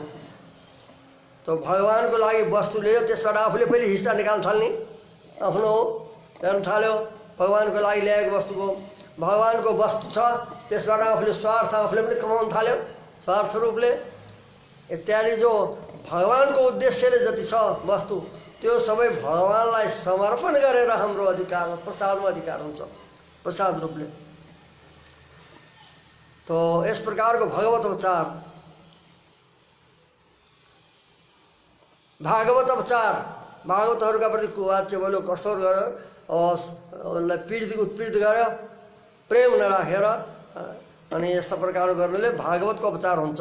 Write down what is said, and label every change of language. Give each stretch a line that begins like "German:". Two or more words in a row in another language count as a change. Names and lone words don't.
Nepali: तो भगवानको लागि वस्तु ल्यायो, त्यसबाट आफूले पहिले हिस्सा निकाल्न थाल्ने, आफ्नो गर्न थाल्यो भगवानको लागि ल्याएको वस्तुको, भगवानको वस्तु छ, त्यसबाट आफूले स्वार्थ आफूले पनि कमाउन थाल्यो स्वार्थ रूपले इत्यादि। जो भगवानको उद्देश्यले जति छ वस्तु त्यो सबै भगवानलाई समर्पण गरेर हाम्रो अधिकार प्रसादमा अधिकार हुन्छ प्रसाद रूपले।
Hindi: तो इस प्रकार
Nepali: को भागवत उपचार भागवतहरूका प्रति कुवाच्य बोल्यो, कठोर गरेर उनलाई पीडित उत्पीडित गर्यो, प्रेम नराखेर अनि यस्ता प्रकारको गर्नाले भागवतको उपचार हुन्छ।